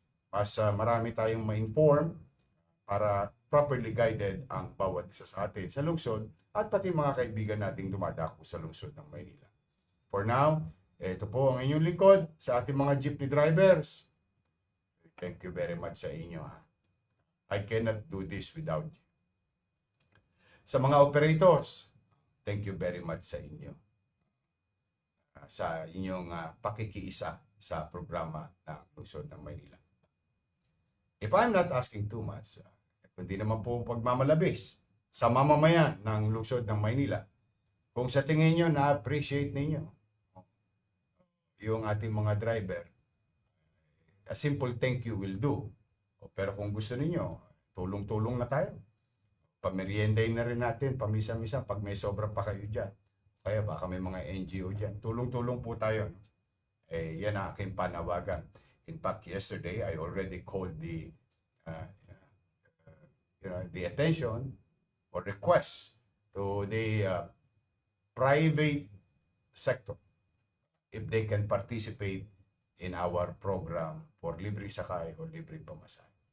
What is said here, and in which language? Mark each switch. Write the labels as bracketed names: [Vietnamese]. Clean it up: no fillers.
[Filipino] Mas marami tayong ma-inform para [English] properly guided [Filipino] ang bawat isa sa atin sa lungsod at pati mga kaibigan nating dumadako sa lungsod ng Maynila. [English] For now, [Filipino] ito po ang inyong lingkod sa ating mga jeepney drivers. [English] Thank you very much [Filipino] sa inyo. [English] I cannot do this without you. [Filipino] Sa mga operators, [English] thank you very much [Filipino] sa inyo. Sa inyong pakikiisa sa programa ng lungsod ng Maynila. [English] If I'm not asking too much, [Filipino] kundi naman po pagmamalabis sa mamamayan ng lungsod ng Maynila, kung sa tingin nyo na-appreciate ninyo yung ating mga driver, [English] a simple thank you will do. [Filipino] Pero kung gusto ninyo, tulong-tulong na tayo. Pamerienday na rin natin, pamisa-misa, pag may sobra pa kayo dyan. Kaya baka may mga NGO dyan. Tulong-tulong po tayo. Yan ang aking panawagan. [English] In fact, yesterday, I already called the attention or request to the private sector if they can participate in our program for [Filipino] libre sakay [English] or [Filipino] libre pamasahe.